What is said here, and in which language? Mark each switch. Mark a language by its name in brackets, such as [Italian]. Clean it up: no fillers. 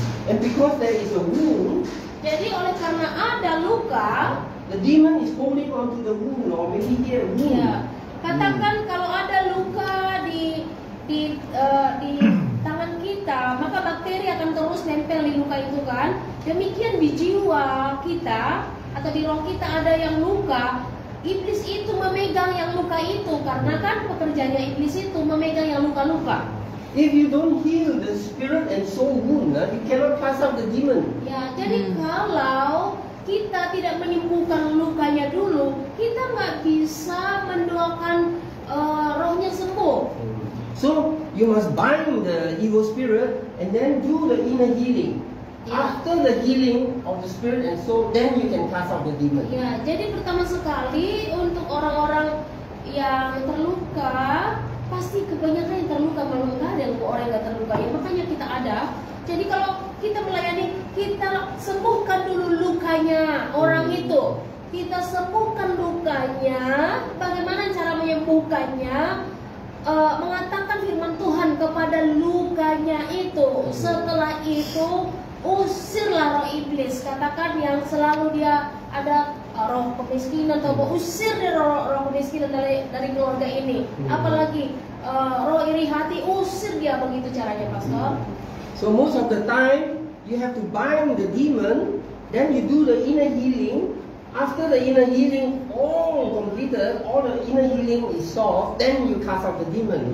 [English] And because there is a wound, [Indonesian] Jadi oleh karena ada luka, [English] the demon is holding on to the wound, or maybe here a wound. [Indonesian] ya, katakan kalau ada luka di tangan kita, maka bakteri akan terus nempel di luka itu kan. Demikian di jiwa kita atau di roh kita ada yang luka, iblis itu memegang yang luka itu, karena kan pekerjaannya iblis itu memegang yang luka-luka. [English] If you don't heal the spirit and soul wound, you cannot cast out the demon. [Indonesian] Ya, jadi kalau kita tidak menyembuhkan lukanya dulu, kita nggak bisa mendoakan rohnya sembuh. [English] So you must bind the evil spirit and then do the inner healing. Yeah. After the healing of the spirit and soul, then you can cast out the demon. [Indonesian] Ya, jadi pertama sekali untuk orang-orang yang terluka, pasti kebanyakan yang terluka, malah nggak ada orang yang nggak terluka. Ya, makanya kita ada. Jadi kalau kita melayani, kita sembuhkan dulu lukanya orang itu. Kita sembuhkan lukanya. Bagaimana cara menyembuhkannya? Mengatakan firman Tuhan kepada lukanya itu. Setelah itu usirlah roh iblis. Katakan yang selalu dia ada roh kemiskinan, atau usir dari roh kemiskinan dari keluarga ini. Apalagi roh iri hati, usir dia, begitu caranya, pastor. [English] So most of the time you have to bind the demon, then you do the inner healing. After the inner healing all completed, all the inner healing is solved, then you cast out the demon.